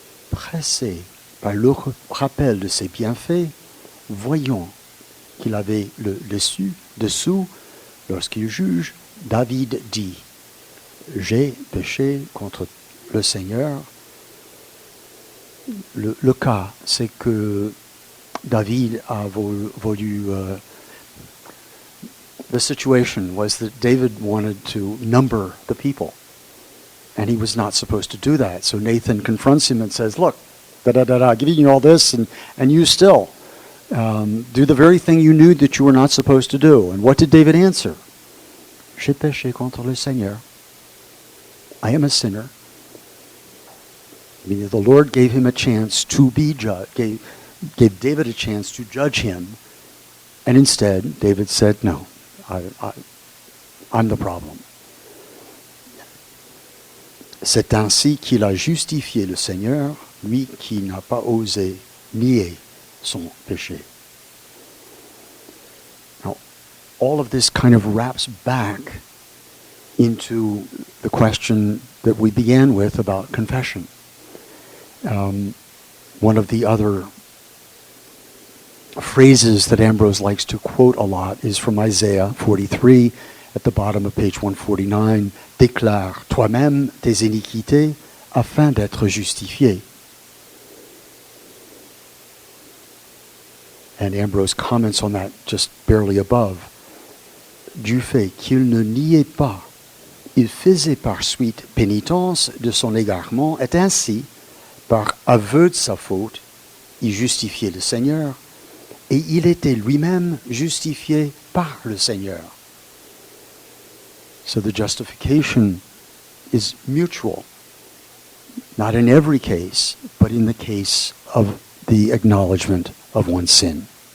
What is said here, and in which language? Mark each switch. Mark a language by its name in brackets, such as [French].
[French] Pressé par le rappel de ses bienfaits, voyant qu'il avait le dessous, lorsqu'il juge, David dit, « J'ai péché contre le Seigneur. » Le cas, c'est que David a voulu... [English] the situation was that David wanted to number the people, and he was not supposed to do that. So Nathan confronts him and says, look, giving you all this, and you still do the very thing you knew that you were not supposed to do. And what did David answer? [French] J'ai péché contre le Seigneur. [English] I am a sinner. I mean, the Lord gave him a chance to be judged, gave David a chance to judge him, and instead David said, no, I'm the problem. [French] C'est ainsi qu'il a justifié le Seigneur, lui qui n'a pas osé nier son péché. [English] Now, all of this kind of wraps back into the question that we began with about confession. One of the other phrases that Ambrose likes to quote a lot is from Isaiah 43 at the bottom of page 149. [French] Déclare toi-même tes iniquités afin d'être justifié. [English] And Ambrose comments on that just barely above. [French] Du fait qu'il ne niait pas, il faisait par suite pénitence de son égarement, et ainsi, par aveu de sa faute, il justifiait le Seigneur, et il était lui-même justifié par le Seigneur. [English] So the justification is mutual, not in every case, but in the case of the acknowledgement of one's sin.